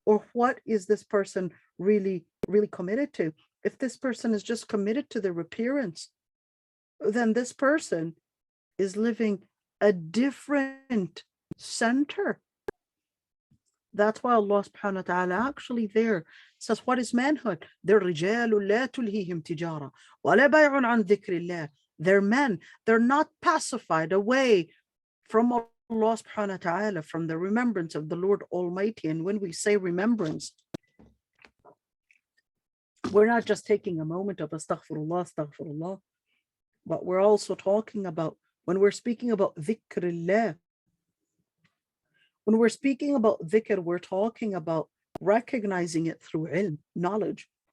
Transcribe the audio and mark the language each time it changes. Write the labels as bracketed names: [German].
[English] Or what is this person really committed to? If this person is just committed to their appearance, then this person is living a different center. That's why Allah subhanahu wa ta'ala actually there says, what is manhood? They're [Arabic] رِجَالٌ لَا تُلْهِهِمْ تِجَارَةٌ وَلَا بَيْعٌ عَنْ ذِكْرِ اللَّهِ. [English] They're men. They're not pacified away from Allah subhanahu wa ta'ala, from the remembrance of the Lord Almighty. And when we say remembrance, we're not just taking a moment of astaghfirullah, astaghfirullah, but we're also talking about, when we're speaking about dhikrullah, when we're speaking about dhikr, we're talking about recognizing it through ilm, knowledge.